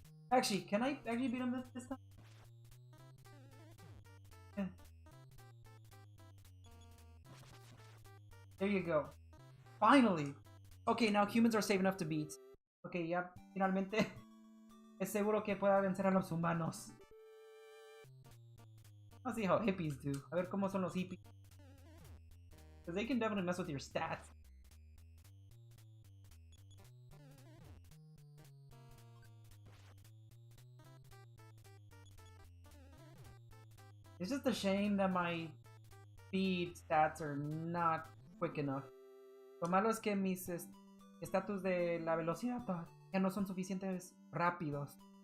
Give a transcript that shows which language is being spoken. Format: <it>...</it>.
<en>Actually, can I actually beat him this time? Yeah. There you go. Finally! Okay, now humans are safe enough to beat.</en> <es>Okay, ya, finalmente es seguro que pueda vencer a los humanos.</es> <en>Let's see how hippies do.</en> <es>A ver cómo son los hippies.</es> <en>Because they can definitely mess with your stats. It's just a shame that my speed stats are not quick enough.</en> <es>Lo malo es que mis estatus de la velocidad ya no son suficientes rápidos.</es>